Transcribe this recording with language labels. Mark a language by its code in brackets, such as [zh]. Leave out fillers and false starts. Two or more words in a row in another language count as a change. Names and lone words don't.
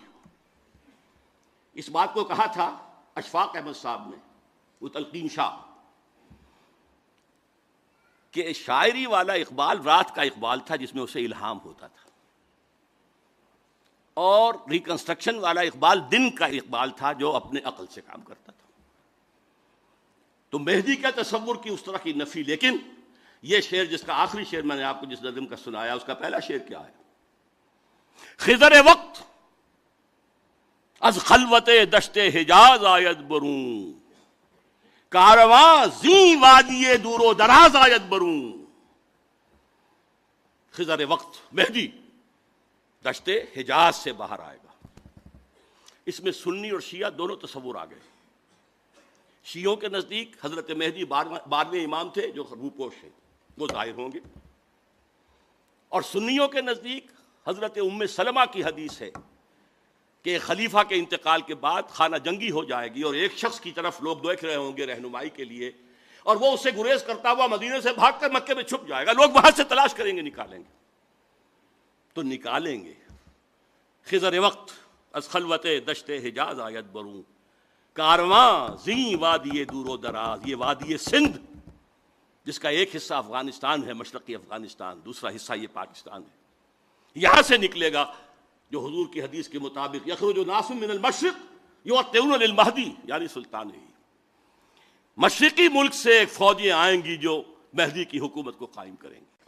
[ur] اس بات کو کہا تھا اشفاق احمد صاحب نے، وہ تلقین شاہ، کہ شاعری والا اقبال رات کا اقبال تھا جس میں اسے الہام ہوتا تھا، اور ریکنسٹرکشن والا اقبال دن کا اقبال تھا جو اپنے عقل سے کام کرتا تھا. تو مہدی کا تصور کی اس طرح کی نفی. لیکن یہ شعر جس کا آخری شعر میں نے آپ کو جس نظم کا سنایا، اس کا پہلا شعر کیا ہے؟ [fa] خضر وقت از خلوت دشت حجاز آید برون، کارواں زی وادی دور و دراز آید برون۔ [ur] خضر وقت مہدی دشت حجاز سے باہر آئے گا۔ اس میں سنی اور شیعہ دونوں تصور آ گئے۔ شیعوں کے نزدیک حضرت مہدی 12ویں امام تھے جو روپوش ہیں، وہ ظاہر ہوں گے، اور سنیوں کے نزدیک حضرت ام سلمہ کی حدیث ہے کہ ایک خلیفہ کے انتقال کے بعد خانہ جنگی ہو جائے گی اور ایک شخص کی طرف لوگ دیکھ رہے ہوں گے رہنمائی کے لیے، اور وہ اسے گریز کرتا ہوا مدینے سے بھاگ کر مکے میں چھپ جائے گا، لوگ وہاں سے تلاش کریں گے، نکالیں گے تو نکالیں گے۔ [fa] خضر وقت از خلوت دشت حجاز آید بروں، کارواں زی وادی دور و دراز، [ur] یہ وادی سندھ جس کا ایک حصہ افغانستان ہے، مشرقی افغانستان، دوسرا حصہ یہ پاکستان ہے، یہاں سے نکلے گا جو حضور کی حدیث کے مطابق [ar] یخرج ناس من المشرق یعطون للمہدی، [ur] یعنی سلطان ہی مشرقی ملک سے ایک فوجیں آئیں گی جو مہدی کی حکومت کو قائم کریں گی۔